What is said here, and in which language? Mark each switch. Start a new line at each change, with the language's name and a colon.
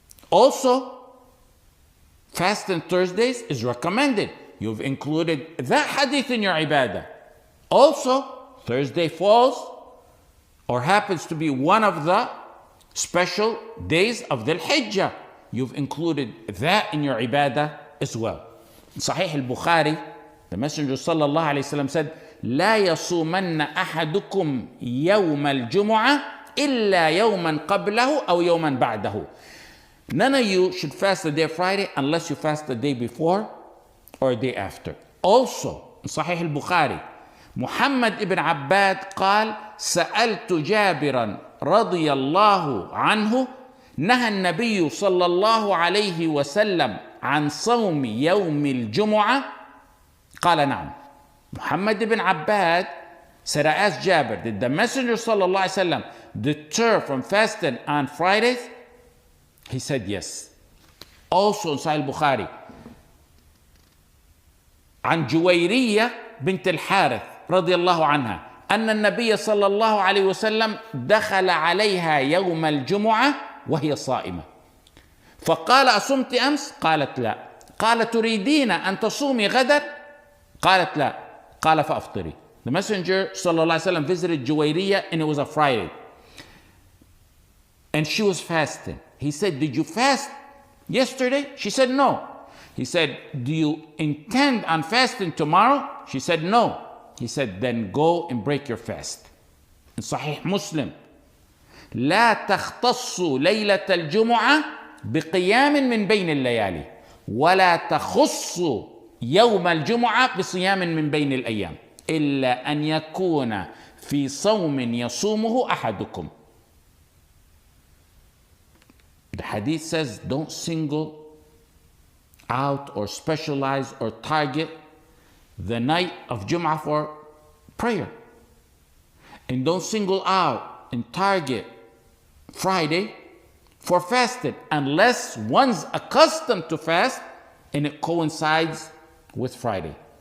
English: Also, fasting Thursdays is recommended. You've included that hadith in your ibadah. Also, Thursday falls or happens to be one of the special days of the Hijjah. You've included that in your ibadah as well. In Sahih al-Bukhari, the Messenger sallallahu alayhi wa sallam said,
Arabic: لا يصومن أحدكم يوم الجمعة إلا يوما قبله أو يوما بعده.
English: None of you should fast the day of Friday unless you fast the day before or a day after. Also, in Sahih al-Bukhari, Muhammad ibn Abbad
Arabic: قال سألت جابرا رضي الله عنه نهى النبي صلى الله عليه وسلم عن صوم يوم الجمعة قال نعم.
English: Muhammad ibn Abbad said, I asked Jabir, did the Messenger sallallahu alaihi wasallam deter from fasting on Fridays? He said yes. Also in Sahih Bukhari.
Arabic: عن جويرية بنت الحارث رضي الله عنها أن النبي صلى الله عليه وسلم دخل عليها يوم الجمعة وهي صائمة فقال أصمت أمس؟ قالت لا. قال تريدين أن تصومي غدا؟ قالت لا. قال فأفطري.
English: The messenger
Arabic: صلى الله عليه وسلم
English: visited Juwayriyah and it was a Friday. And she was fasting. He said, did you fast yesterday? She said, no. He said, do you intend on fasting tomorrow? She said, no. He said, then go and break your fast. In Sahih Muslim,
Arabic: لا تختصوا ليلة الجمعة بقيام من بين الليالي ولا تخصوا يوم الجمعة بصيام من بين الأيام إلا أن يكون في صوم يصومه أحدكم.
English: The hadith says, don't single out or specialize or target the night of Jum'ah for prayer. And don't single out and target Friday for fasting unless one's accustomed to fast and it coincides with Friday.